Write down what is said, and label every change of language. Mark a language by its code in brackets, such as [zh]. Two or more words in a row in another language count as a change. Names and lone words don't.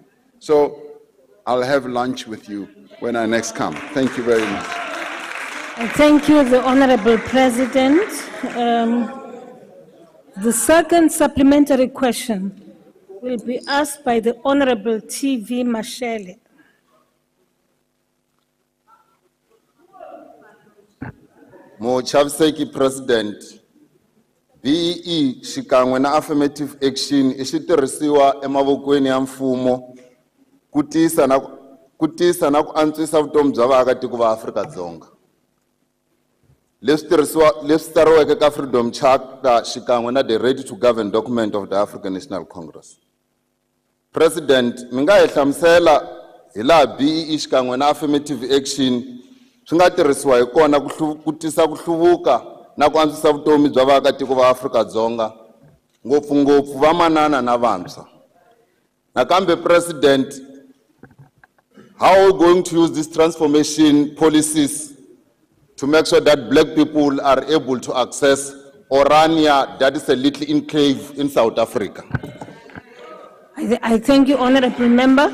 [en] So I'll have lunch with you when I next come. Thank you very much. Thank you, the Honorable President. The second supplementary question will be asked by the Honorable T.V. Mashele. [ts] Mochaviseki President, BEE xikan'we na [en] affirmative action [ts] I xitirhisiwa emavokweni ya mfumo ku tisa na ku antswisa vutomi bya vaakatiko va Afrika-Dzonga. Leswi tsariweke ka Freedom Charter xikan'we na [en] the Ready to Govern document of the African National Congress. [ts] President, mi nga hi hlamusela hi laha BEE xikan'we na [en] affirmative action [ts] swi nga tirhisiwa hi kona ku tisa ku hluvuka na ku antswisa vutomi bya vaakatiko va Afrika-Dzonga, ngopfungopfu vamanana na vantshwa. Nakambe President, [en] how are we going to use these transformation policies to make sure that black people are able to access Orania, that is a little enclave in South Africa? I thank you, Honorable Member.